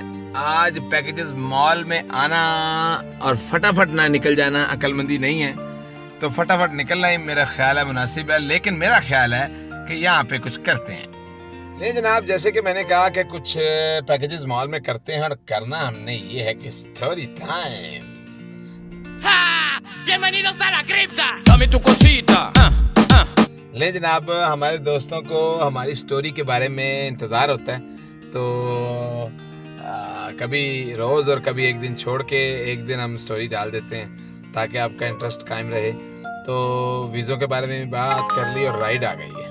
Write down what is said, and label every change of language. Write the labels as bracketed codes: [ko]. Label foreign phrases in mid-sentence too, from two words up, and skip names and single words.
[ur] آج پیکیجز مال میں آنا اور فٹافٹ نہ نکل جانا عقل مندی نہیں ہے, تو فٹافٹ نکلنا ہی میرا خیال ہے مناسب ہے. لیکن میرا خیال ہے کہ یہاں پہ کچھ کرتے ہیں. نہیں جناب, جیسے کہ میں نے کہا کہ کچھ پیکیجز مال میں کرتے ہیں, اور کرنا ہم نے یہ ہے کہ [en] story time. [es] Bienvenidos a la cripta. Dame tu cosita. [ur] لے جناب, ہمارے دوستوں کو ہماری سٹوری کے بارے میں انتظار ہوتا ہے, تو کبھی روز اور کبھی ایک دن چھوڑ کے ایک دن ہم سٹوری ڈال دیتے ہیں تاکہ آپ کا انٹرسٹ قائم رہے. تو ویزوں کے بارے میں بھی بات کر لی اور رائڈ آ گئی ہے.